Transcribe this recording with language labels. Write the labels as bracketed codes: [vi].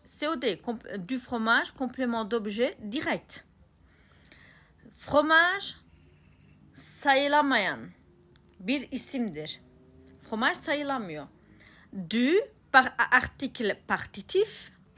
[fr] COD, du fromage, complément d'objet direct. [tr] Fromage, sayılamayan bir isimdir. Fromage sayılamıyor. [fr] Du, par article partitif.